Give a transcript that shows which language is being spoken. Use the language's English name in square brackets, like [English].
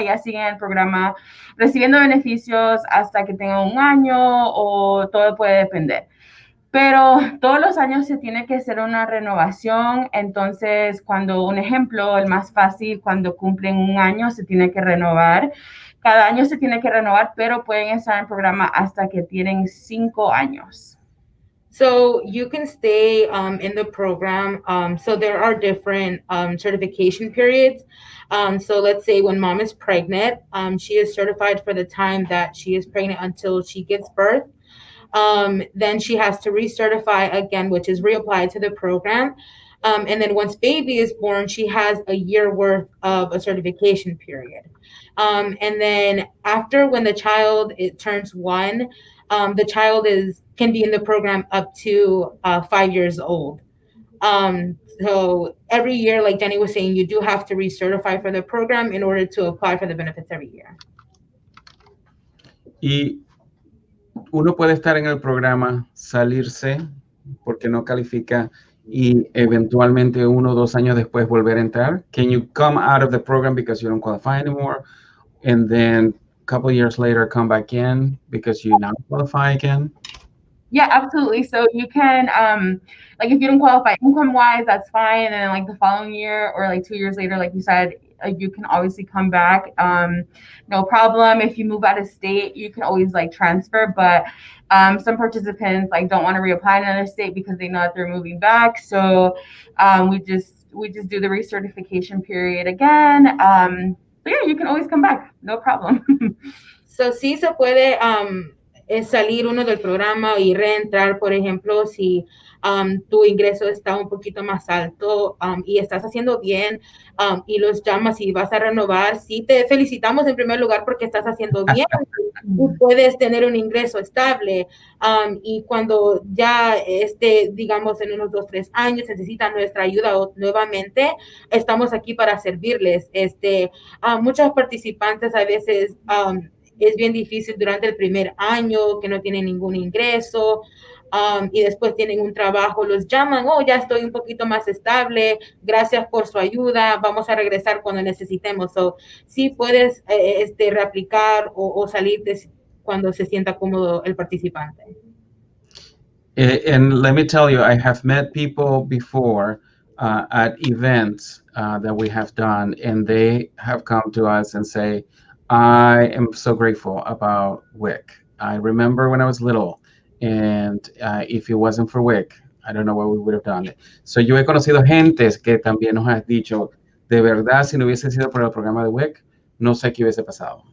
[Spanish] Ellas siguen el programa recibiendo beneficios hasta que tengan 1 año o todo puede depender. Pero todos los años se tiene que hacer una renovación. Entonces, cuando un ejemplo, el más fácil, cuando cumplen 1 año, se tiene que renovar. Cada año se tiene que renovar, pero pueden estar en el programa hasta que tienen 5 años. [English] So you can stay in the program. So there are different certification periods. So let's say when mom is pregnant, she is certified for the time that she is pregnant until she gives birth. Then she has to recertify again, which is reapply to the program. And then once baby is born, she has a year worth of a certification period. And then after when the child turns 1, the child can be in the program up to 5 years old. So every year, like Jenny was saying, you do have to recertify for the program in order to apply for the benefits every year. [Spanish] Y uno puede estar en el programa, salirse porque no califica y eventualmente 1 o 2 años después volver a entrar. [English] Can you come out of the program because you don't qualify anymore, and then a couple years later come back in because you now qualify again? Yeah, absolutely. So you can, like if you don't qualify income-wise, that's fine. And then like the following year or like 2 years later, like you said, you can obviously come back. No problem. If you move out of state, you can always like transfer. But some participants like don't want to reapply in another state because they know that they're moving back. So we just do the recertification period again. So yeah, you can always come back. No problem. [Spanish] So sí se puede salir uno del programa y reentrar, por ejemplo, si tu ingreso está un poquito más alto y estás haciendo bien y los llamas y vas a renovar, sí te felicitamos en primer lugar porque estás haciendo bien y puedes tener un ingreso estable y cuando ya digamos en unos 2, 3 años necesitan nuestra ayuda nuevamente, estamos aquí para servirles. Muchos participantes a veces es bien difícil durante el primer año, que no tienen ningún ingreso, y después tienen un trabajo, los llaman, oh, ya estoy un poquito más estable, gracias por su ayuda, vamos a regresar cuando necesitemos. So, sí puedes reaplicar o salir cuando se sienta cómodo el participante. [English] And let me tell you, I have met people before at events that we have done, and they have come to us and say, I am so grateful about WIC. I remember when I was little, and if it wasn't for WIC, I don't know what we would have done. [Spanish] So yo he conocido gentes que también nos has dicho, de verdad, si no hubiese sido por el programa de WIC, no sé qué hubiese pasado.